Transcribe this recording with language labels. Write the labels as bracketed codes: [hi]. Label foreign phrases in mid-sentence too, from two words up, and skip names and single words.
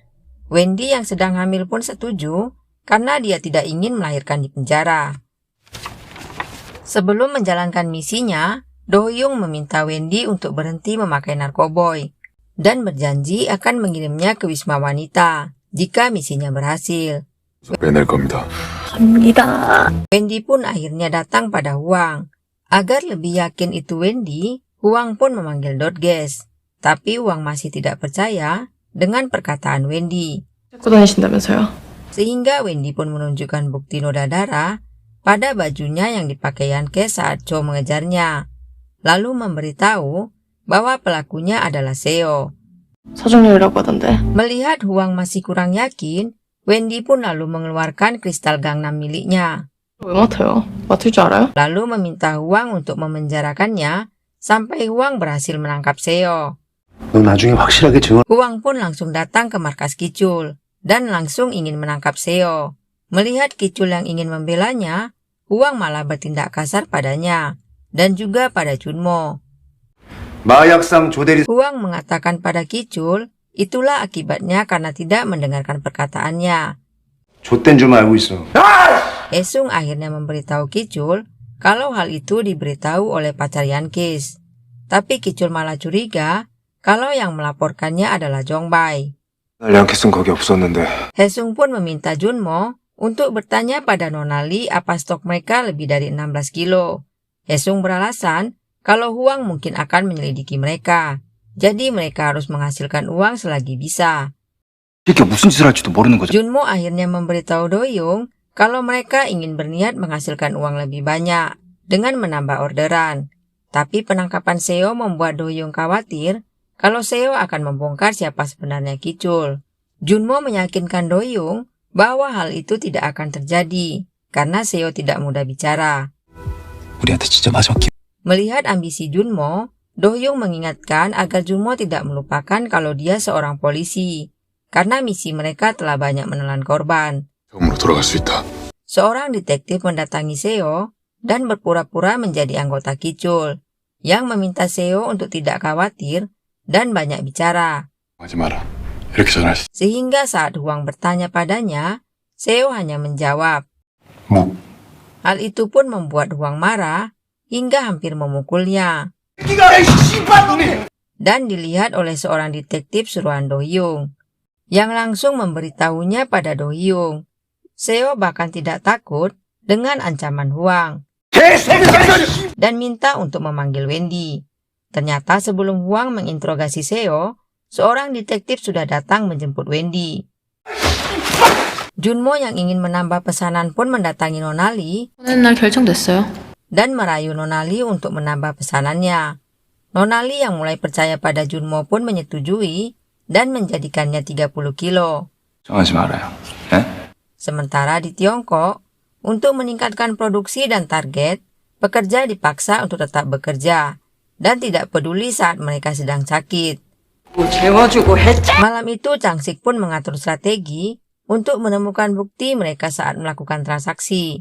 [id] Wendy yang sedang hamil pun setuju karena dia tidak ingin melahirkan di penjara. Sebelum menjalankan misinya, Doyoung meminta Wendy untuk berhenti memakai narkoboy dan berjanji akan mengirimnya ke Wisma Wanita jika misinya berhasil. [ko] 빼낼 겁니다. [id] Wendy pun akhirnya datang pada Huang. Agar lebih yakin itu Wendy, Huang pun memanggil Dodges. Tapi Huang masih tidak percaya dengan perkataan Wendy. [ko] 갖고 다니신다면서요? [id] Sehingga Wendy pun menunjukkan bukti noda darah pada bajunya yang dipakai Yankee saat Cho mengejarnya. Lalu memberitahu bahwa pelakunya adalah Seo. [ko] 서정렬이라고 하던데. [id] Melihat Huang masih kurang yakin, Wendy pun lalu mengeluarkan kristal Gangnam miliknya. [ko] 왜 맡아요? 맡을 줄 알아요? [id] Lalu meminta Huang untuk memenjarakannya sampai Huang berhasil menangkap Seo. [ko] 너 나중에 확실하게 증언. [id] Huang pun langsung datang ke markas Kicul dan langsung ingin menangkap Seo. Melihat Kicul yang ingin membelanya, Huang malah bertindak kasar padanya dan juga pada Junmo. [ko] 마약상 조대리 [id] Huang mengatakan pada Kicul, itulah akibatnya karena tidak mendengarkan perkataannya. [ko] 좆된 줄 알고 있어. [id] Esung akhirnya memberitahu Kicul kalau hal itu diberitahu oleh pacar Yankis. Tapi Kicul malah curiga kalau yang melaporkannya adalah Jongbai. [ko] 날 양캐스는 거기 없었는데. [id] Hesung pun meminta Junmo untuk bertanya pada Nona Lee apa stok mereka lebih dari 16 kilo. Hesung beralasan kalau Huang mungkin akan menyelidiki mereka. Jadi mereka harus menghasilkan uang selagi bisa. [ko] 이게 무슨 짓을 할지도 모르는 거죠. [id] Junmo akhirnya memberitahu Doyoung kalau mereka ingin berniat menghasilkan uang lebih banyak dengan menambah orderan. Tapi penangkapan Seo membuat Doyoung khawatir kalau Seo akan membongkar siapa sebenarnya Kicul. Junmo meyakinkan Doyoung bahwa hal itu tidak akan terjadi karena Seo tidak mudah bicara. [ko] 우리한테 진짜 마지막 기회. [id] Melihat ambisi Junmo, Doyoung mengingatkan agar Junmo tidak melupakan kalau dia seorang polisi, karena misi mereka telah banyak menelan korban. [ko] 처음으로 돌아갈 수 있다. [id] Seorang detektif mendatangi Seo dan berpura-pura menjadi anggota Kicul, yang meminta Seo untuk tidak khawatir dan banyak bicara. [ko] 하지 마라. 이렇게 전할 수. [id] Sehingga saat Huang bertanya padanya, Seo hanya menjawab. [ko] 뭐? [id] Hal itu pun membuat Huang marah hingga hampir memukulnya. Dan dilihat oleh seorang detektif suruhan Doyoung, yang langsung memberitahunya pada Doyoung. Seo bahkan tidak takut dengan ancaman Huang dan minta untuk memanggil Wendy. Ternyata sebelum Huang menginterogasi Seo, seorang detektif sudah datang menjemput Wendy. Junmo yang ingin menambah pesanan pun mendatangi Nona Lee [ko] 보내는 날 결정됐어요. [id] dan merayu Nona Lee untuk menambah pesanannya. Nona Lee yang mulai percaya pada Junmo pun menyetujui dan menjadikannya 30 kilo. [ko] 정하지 말아요. 예? [id] Sementara di Tiongkok, untuk meningkatkan produksi dan target, pekerja dipaksa untuk tetap bekerja dan tidak peduli saat mereka sedang sakit. Malam itu Changsik pun mengatur strategi untuk menemukan bukti mereka saat melakukan transaksi.